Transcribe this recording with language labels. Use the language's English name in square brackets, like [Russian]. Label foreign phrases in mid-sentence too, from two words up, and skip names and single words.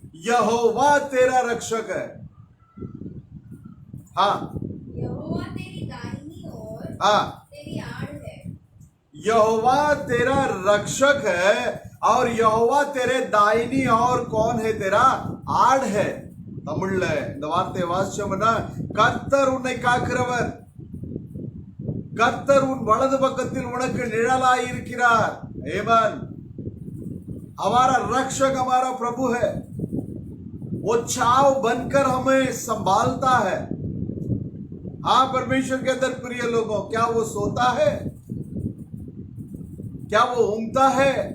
[Hindi] यहोवा तेरा रक्षक है। हाँ, यहोवा तेरी दाहिनी ओर हाँ, तेरी आड़ है। यहोवा तेरा रक्षक है और यहोवा तेरे दाहिनी और कौन है? तेरा आड़ है। [Tamil] तमिழ்ல இந்த வார்த்தையை வாசிச்சோம்னா, கர்த்தர் உன்னை காக்கிறவர், கர்த்தர் உன் வலது பக்கத்தில் உனக்கு நிழலாய் இருக்கிறார்। [Hindi] आमेन। हमारा रक्षक हमारा प्रभु है। वो छाव बनकर हमें संभालता है। हाँ, परमेश्वर के अंदर प्रिय लोगों, क्या वो सोता है? क्या वो ऊँघता है?